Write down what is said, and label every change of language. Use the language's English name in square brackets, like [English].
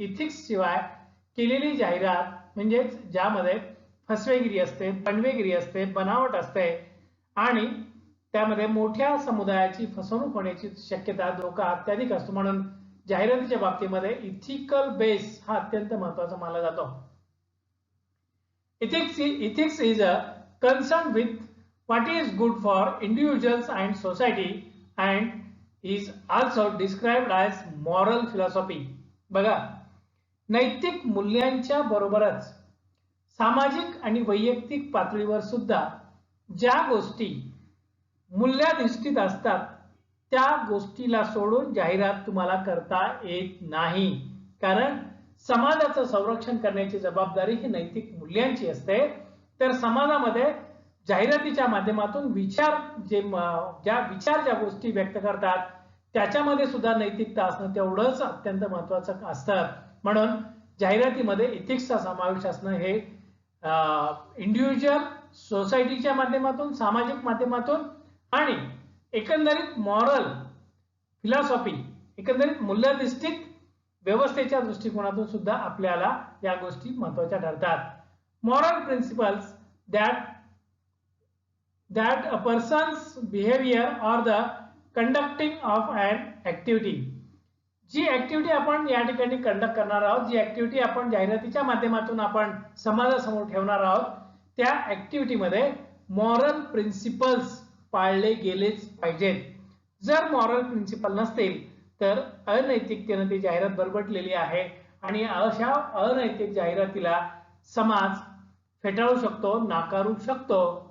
[Marathi] Ethics शिवाय केलेली जाहिरात म्हणजेच ज्यामध्ये फसवेगिरी असते, बनवेगिरी असते, बनावट असते आणि त्यामध्ये मोठ्या समुदायाची फसवणूक होण्याची शक्यता, धोका अत्याधिक असतो. म्हणून जाहिरातीच्या बाबतीमध्ये इथिकल बेस हा अत्यंत महत्त्वाचा मानला जातो. [English] Ethics is a concern with what is good for individuals and society and is also described as moral philosophy. [Marathi] बघा, नैतिक मूल्यांच्या बरोबरच सामाजिक आणि वैयक्तिक पातळीवर सुद्धा ज्या गोष्टी मूल्याधिष्ठित असतात त्या गोष्टीला सोडून जाहिरात तुम्हाला करता येत नाही. कारण समाजाचं संरक्षण करण्याची जबाबदारी ही नैतिक मूल्यांची असते. तर समाजामध्ये जाहिरातीच्या माध्यमातून ज्या गोष्टी व्यक्त करतात त्याच्यामध्ये सुद्धा नैतिकता असणं तेवढंच अत्यंत महत्त्वाचं असतं. म्हणून जाहिरातीमध्ये इथिक्सचा समावेश असणं हे इंडिव्हिज्युअल, सोसायटीच्या माध्यमातून, सामाजिक माध्यमातून आणि एकंदरीत मॉरल फिलॉसॉफी, एकंदरीत मूल्याधिष्ठित व्यवस्थेच्या दृष्टिकोनातून सुद्धा आपल्याला या गोष्टी महत्त्वाच्या ठरतात. [English] Moral principles that a person's behavior or the conducting of an activity. [Marathi] G activity आपण या ठिकाणी कंडक्ट करणार आहोत, जी ऍक्टिव्हिटी आपण जाहिरातीच्या माध्यमातून आपण समाजासमोर ठेवणार आहोत, त्या ऍक्टिव्हिटीमध्ये मॉरल प्रिन्सिपल्स पाळले गेलेच पाहिजेत. जर मॉरल प्रिन्सिपल नसतील तर अनैतिकतेने ती जाहिरात बरबटलेली आहे आणि अशा अनैतिक जाहिरातीला समाज फेटाळू शकतो, नाकारू शकतो.